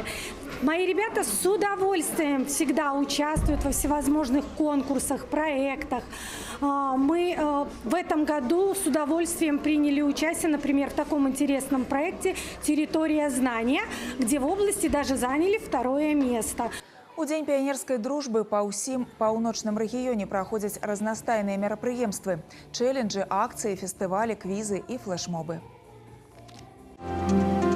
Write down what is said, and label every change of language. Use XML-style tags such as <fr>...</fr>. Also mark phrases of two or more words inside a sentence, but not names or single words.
<ru>Мои ребята с удовольствием всегда участвуют во всевозможных конкурсах, проектах. Мы в этом году с удовольствием приняли участие, например, в таком интересном проекте «Территория знания», где в области даже заняли 2-е место.</ru> <be>У Дзень піянерскай дружбы па ўсім паўночным рэгіёне праходзяць разнастайныя мерапрыемствы – чэлленджы, акцыі, фестывалі, квізы і флэшмобы.</be>